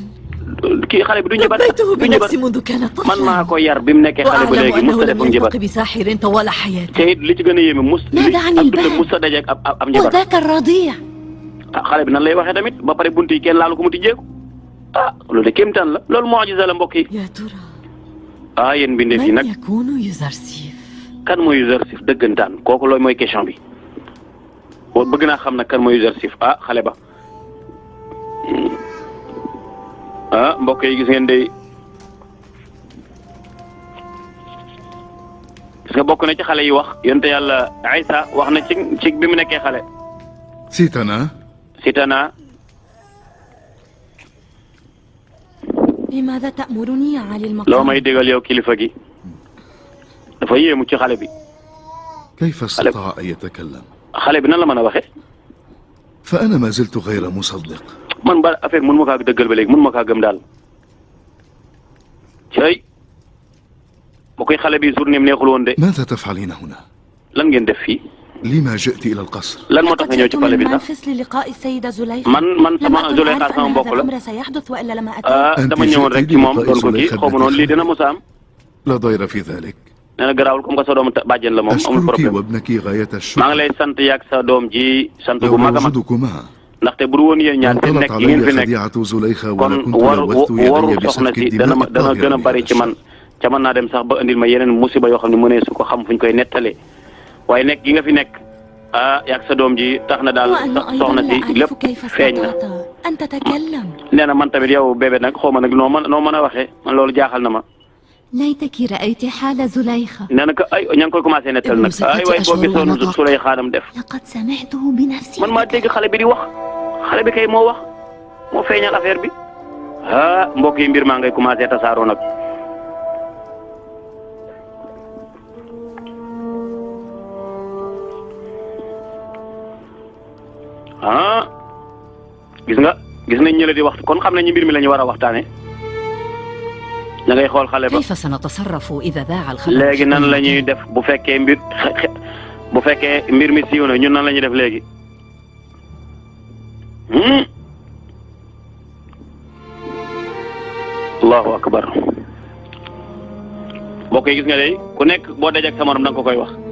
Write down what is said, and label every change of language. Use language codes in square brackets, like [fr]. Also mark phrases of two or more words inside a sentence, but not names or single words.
[ar] ربيته بنفسي منذ كان طفلا وأعلم أنه لم يلتق بساحر طوال حياته. ماذا عن الباب وذاك الرضيع؟ يا ترى من يكون يوزرسيف؟ [wo] kan mooy Yuzarsif dëggantaan kooku loolu mooy question bi bëgg naa xam nag kan mooy Yuzarsif xale ba mbokk yi gis ngeen de gis nga bokk na ci xale yi wax yonte yàlla Isa wax na ci bi mu nekkee xale. sitana. [ar] لماذا تأمرني يا علي المقام؟ [wo] loo may digal yow kilifa gi. dafa yéemu ci xale bi. [ar] كيف استطاع أن يتكلم؟ [wo] xale bi nan la mën a waxee. [ar] فأنا ما زلت غير مصدق. [wo] man ba affaire mun ma kaa dëggal ba léegi mun ma kaa gëm daal. cey bu koy xale bi journée neexul woon de. [ar] ماذا تفعلين هنا؟ [wo] lan ngeen def fii. [ar] لما جئت إلى القصر؟ [wo] lan moo tax nga ñëw ci palais bi sax. [ar] للقاء السيدة زليخة. [wo] man sama Zuleyxa sama mbokk la. [ar] الأمر سيحدث وإلا لما أتيت. [wo] dama ñëwoon rek ci moom doon ko kii xaw ma noonu lii dina mos a am. [ar] لا ضير في ذلك. [wo] nee na garaawul [fr] comme que [wo] sa doom bàjjen la moom amul problème. maa ngi lay sant yaag sa doom ji sant bu mag a mag. ndaxte bu dul woon yéen ñaar fi nekk yi ngeen fi nekk kon waru soxna si dana gën a bari ci man ca mën naa dem sax ba indil ma yeneen musiba yoo xam ne mënee su ko xam fu ñu koy nettalee waaye nekk gi nga fi nekk yaag sa doom ji tax na daal soxna si lépp feeñ na. nee na man tamit yow bébé nag xaw ma nag noo mën a waxee man loolu jaaxal na ma. [ar] ليتك رأيت حال زليخة. [wo] nee na ko ay ña ngi koy commencé nettal nag ay waay boo gisoon Zuleyxa dam def. [ar] لقد سمعته بنفسي. [wo] man maa dégg xale bi di wax xale bi kay moo wax moo feeñal affaire bi mbokk yi mbir maa ngay commencé tasaaroo nag. gis nañ ñële di wax kon xam nañu mbir mi la ñu war a waxtaane. da ngay xool xale ba. [ar] كيف سنتصرف إذا ذاع الخبر؟ [wo] léegi nan la ñuy def bu fekkee mbir mi siiw na ñun nan la ñuy def léegi. [ar] الله أكبر. [wo] mbokk yi gis nga de ku nekk boo dajeek sa morom da nga ko koy wax.